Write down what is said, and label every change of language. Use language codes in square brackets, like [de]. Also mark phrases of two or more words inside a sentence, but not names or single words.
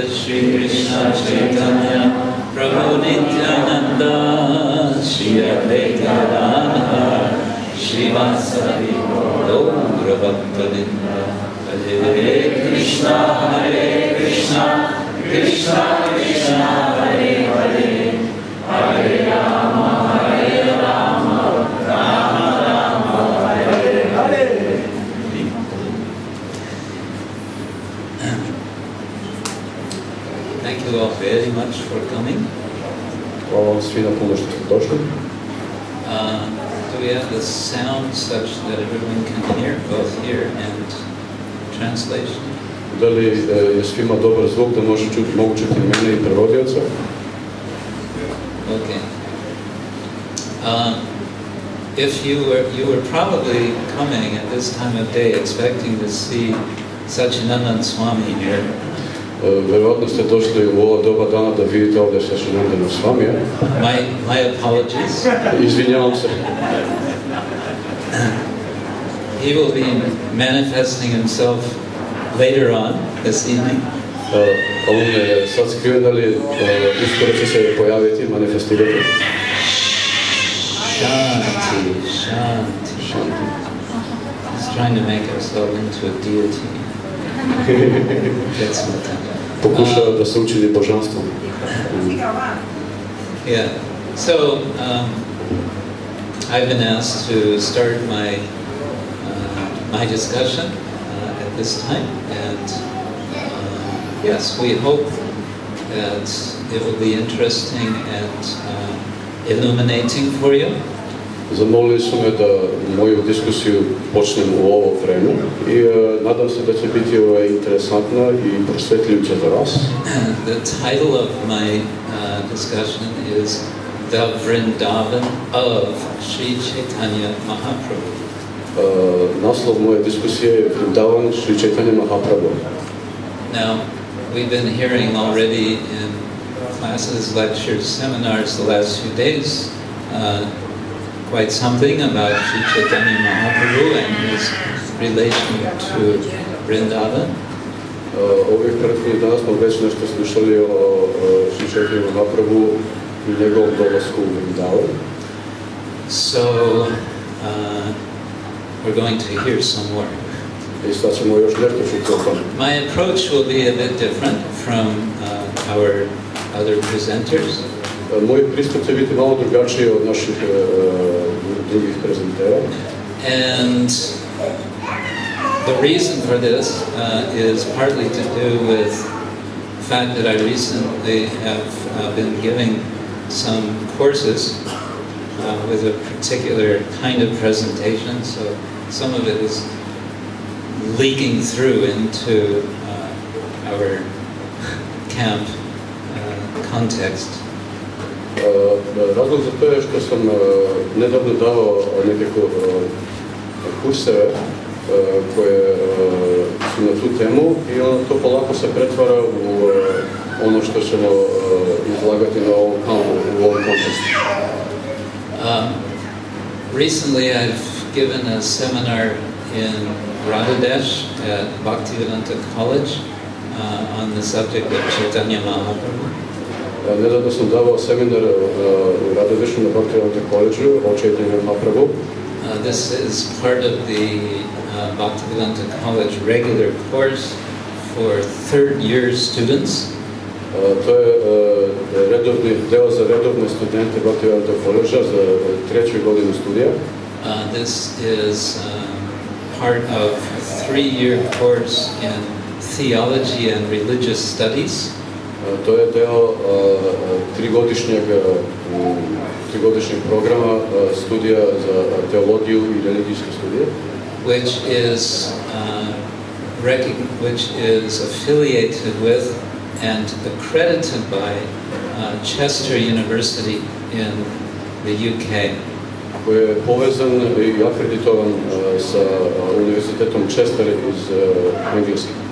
[en] Shri Krishna Chaitanya Prabhu Nityananda Shri Advaita Gadadhara Shri Vasari Gaura Bhaktavinda Hare Krishna Krishna Krishna Hare Hare Hare Rama Rama Rama Hare Hare. Thank you all very much for coming. [sr] Hvala vam svima puno što ste došli. [en] Do we have the sound such that everyone can hear, both here and translation? [sr] Da li je svima dobar zvuk da mogu čuti mene i prevodioca? [en] Okay. If you were probably coming at this time of day expecting to see Satchidananda Swami here. [sr] Verovatno ste došli u ovo doba dana da vidite ovdje Satchidananda Swamija. [en] My apologies. [sr] Izvinjavam se. [en] He will be manifesting himself later on this evening. [sr] On je sad skriven, ali uskoro će se pojaviti, manifestirati. [sa] Shanti, Shanti, Shanti. [en] He's trying to make himself into a deity. That's what that. [sr] Pokušava da se učini božanstvom. [en] Yeah. So I've been asked to start my discussion at this time, and yes, we hope that it will be interesting and illuminating for you. [sr] Zamolili su me da moju diskusiju počnem u ovo vreme i nadam se da će biti interesantna i prosvetljujuća za vas. [en] The title of my discussion is The Vrindavan of Sri Chaitanya Mahaprabhu. [sr] Naslov moje diskusije je Vrindavan Sri Chaitanya Mahaprabhu. [en] Now, we've been hearing already in classes, lectures, seminars the last few days quite something about Sri Chaitanya Mahaprabhu and his relation to Vrindavan. [sr] Ovih prethodnih dana smo već nešto slušali o Sri Chaitanya Mahaprabhu i njegovom dolasku u Vrindavan. [en] So, we're going to hear some more. [sr] I sad ćemo još nešto čuti o tome. [en] My approach will be a bit different from our other presenters. [sr] Moj pristup će biti malo drugačiji od naših drugih prezentera. [en] And the reason for this is partly to do with the fact that I recently have been giving some courses with a particular kind of presentation, so some of it is leaking through into our camp context. [sr] Razlog za to je što sam nedavno dao neke kurseve koje su na tu temu i to polako se pretvara u ono što ćemo izlagati na ovom kontekstu. [en] Recently I've given a seminar in Radhadesh at Bhaktivedanta College on the subject of Chaitanya Mahaprabhu. [sr] Nedavno sam davao seminar u Radhadešu na Bhaktivedanta College o Chaitanya Mahaprabhu. [en] This is part of the Bhaktivedanta College regular course for third-year students. [sr] To je redovni deo za redovne studente Bhaktivedanta College za treću godinu studija. [en] This is part of a 3-year course in theology and religious studies. [sr] To je deo trigodišnjeg programa studija za teologiju i religijske studije. [en] Which is affiliated with and accredited by Chester University in the UK. [sr] Koji je povezan i akreditovan sa univerzitetom Chester iz Engleske.